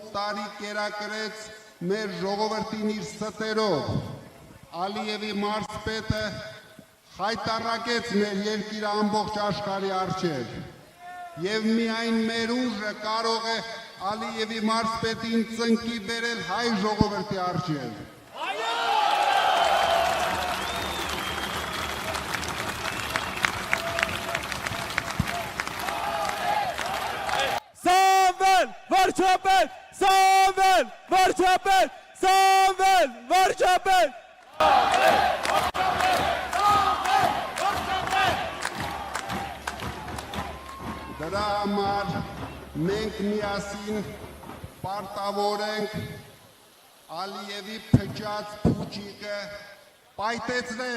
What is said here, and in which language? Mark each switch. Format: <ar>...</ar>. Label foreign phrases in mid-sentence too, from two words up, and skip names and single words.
<hy>տարի կերակրեց մեր ժողովրդին իր ստերով, Ալիևի մարզպետը խայտառակեց մեր երկիրը ամբողջ աշխարհի առջև, եւ միայն մեր ուժը կարող է Ալիևի մարզպետին ծնկի բերել հայ ժողովրդի առջև։ Samen! Varçapet! Samen! Varçapet! Samen! Varçapet! Դրա համար մենք միասին պարտավոր ենք Ալիևի փչած փուչիկը պայթեցնել։</hy>